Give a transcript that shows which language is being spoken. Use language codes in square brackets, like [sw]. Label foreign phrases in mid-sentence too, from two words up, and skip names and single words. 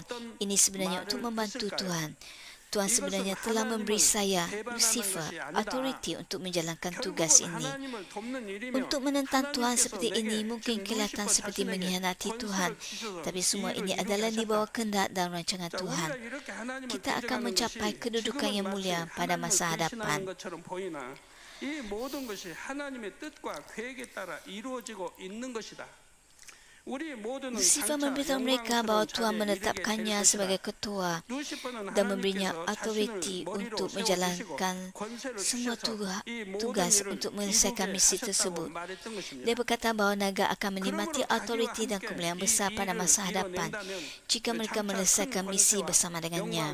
[ms] Ini sebenarnya untuk membantu Tuhan. Tuhan sebenarnya telah memberi saya, Lucifer, autoriti untuk menjalankan tugas ini. Untuk menentang Tuhan seperti ini mungkin kelihatan seperti mengkhianati Tuhan, tapi semua ini adalah di bawah kehendak dan rancangan Tuhan. Kita akan mencapai kedudukan yang mulia pada masa hadapan. [ko] 이 모든 것이 하나님의 뜻과 계획에 따라 이루어지고 있는 것이다. [ms] Lucifer memberitahu mereka bahawa Tuhan menetapkannya sebagai ketua dan memberinya autoriti untuk menjalankan semua tugas untuk menyelesaikan misi tersebut. Dia berkata bahawa naga akan menikmati autoriti dan kemuliaan besar pada masa hadapan jika mereka menyelesaikan misi bersama dengannya.